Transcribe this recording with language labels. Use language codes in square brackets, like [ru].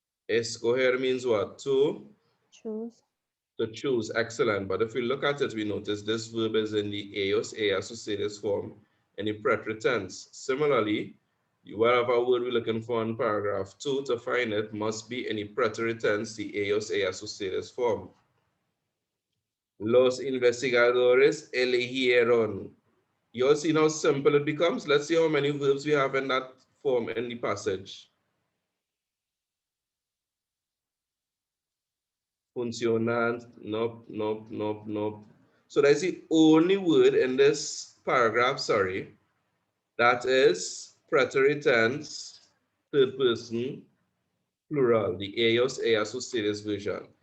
[en] Escoger means what? To choose. Excellent. But if we look at it, we notice this verb is in the ellos, associated form in the preterite tense. Similarly, whatever word we're looking for in paragraph 2 to find it must be in the preterite tense, the ellos, associated form. [es] Los investigadores eligieron. [en] You'll see how simple it becomes. Let's see how many verbs we have in that form in the passage. Funcionant, nope, nope, nope, nope. So that's the only word in this paragraph, sorry, that is preterite tense, third person, plural, the ellos ustedes version.